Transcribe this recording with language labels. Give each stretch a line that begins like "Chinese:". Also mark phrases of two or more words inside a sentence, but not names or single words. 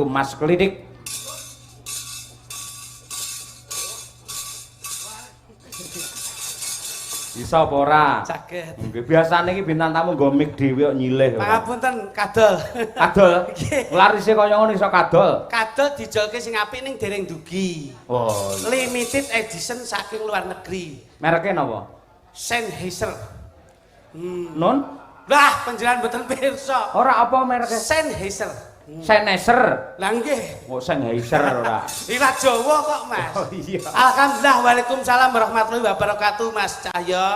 Javanese: Mas Klidik. Bisa apa ora? Saged. Nggih, biasane iki bintang tamu nggo mik dhewe kok nyilih. Pangapunten kadol. Kadol. Larise kaya ngono iso kadol. Kadol dijolke sing apik ning dereng dugi. Oh.
English: Limited edition
Javanese: saking luar negeri. Mereke napa? Sennheiser. Non? Lah, panjenengan mboten pirsa. Ora apa mereke? Sennheiser. Sennheiser. Lah nggih. Oh, Sennheiser ora. Ira Jawa kok, Mas. Oh iya.
Arabic: الحمد لله، وعليكم السلام ورحمة الله وبركاته, Mas Cahyo.